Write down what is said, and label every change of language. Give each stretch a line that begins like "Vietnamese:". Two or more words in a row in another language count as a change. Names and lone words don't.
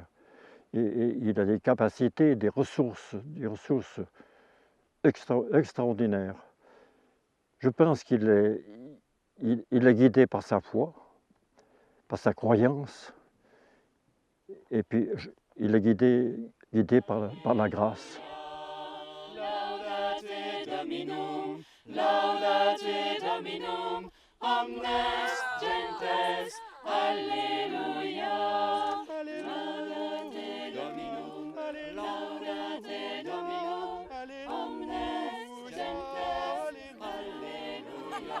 French: Et il a des capacités, des ressources extraordinaires. Je pense qu'il est guidé par sa foi, par sa croyance, et puis il est guidé par la grâce.
Latin: Laudate Dominum, laudate Dominum, omnes gentes, Alleluia. Laudate Dominum, laudate Dominum, omnes gentes, Alleluia.